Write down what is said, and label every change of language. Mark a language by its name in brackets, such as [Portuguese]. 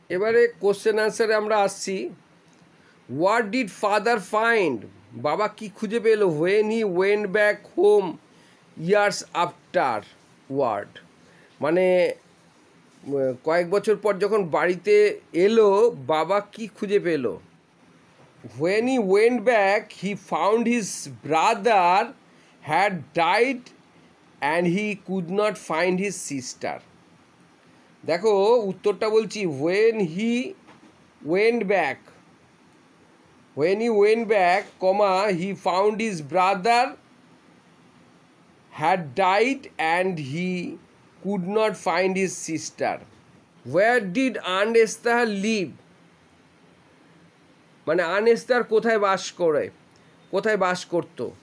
[Bangla] এবারে কোশ্চেন আনসারে আমরা আসছি। [English] what did father find, [Bangla] বাবা কি খুঁজে পেল, [English] when he went back home years afterward, [Bangla] মানে কয়েক বছর পর যখন বাড়িতে এলো, বাবা কি খুঁজে পেল। [English] When he went back he found his brother had died and he could not find his sister. [Bangla] দেখো উত্তরটা বলছি, [English] When he went back, when he went back, comma, he found his brother had died and he could not find his sister. Where did Aunt Esther live? [Bangla] মানে Aunt Esther কোথায় বাস করে, কোথায় বাস করত।